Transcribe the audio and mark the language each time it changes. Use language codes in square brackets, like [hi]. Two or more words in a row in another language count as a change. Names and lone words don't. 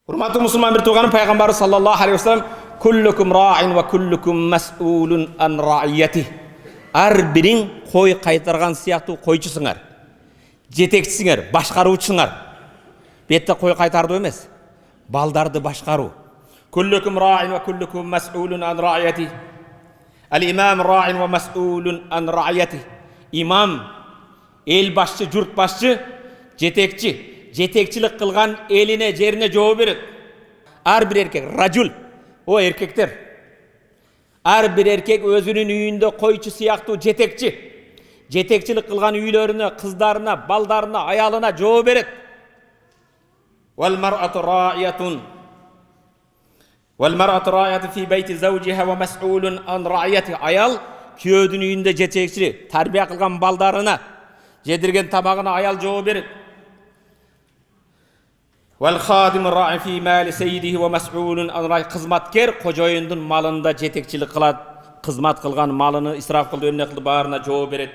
[ky] Урматтуу мусулман бир тууганым, пайгамбар [ar] صلى الله عليه وسلم كلكم راع وكلكم مسؤول عن رعيته. [ky] Ар бириң кой кайтарган сыяктуу койчусуңар. Жетекчисиңер, башкаруучусуңар. Бетте кой кайтардуу эмес, балдарды башкаруу. [ar] كلكم راع وكلكم مسؤول عن رعيته. الإمام راع ومسؤول عن رعيته. [ky] Имам, эл башчы, журт башчы, жетекчи. Жетекчилик кылган элине, жерине жооп берет. Ар бир эркек, ражул, о эркектер. Ар бир эркек өзүнүн үйүндө койчу сыяктуу жетекчи. Жетекчилик кылган үйлөрүнө, кыздарына, балдарына, аялына жооп берет. [ar] والمرأة راعية. والمرأة راعية في بيت زوجها ومسؤول عن رعيته. [ky] Аял күйөөдүн үйүндө жетекчи, тарбия кылган балдарына, жедирген тамагына аял жооп берет. [ar] والخادم راع في مال سيده ومسؤول عن راع. [ky] Кызматкер кожоюндун малында жетекчилик кылат, кызмат кылган малыны исраф кылды, өнүнө кылды, баарына жооп берет.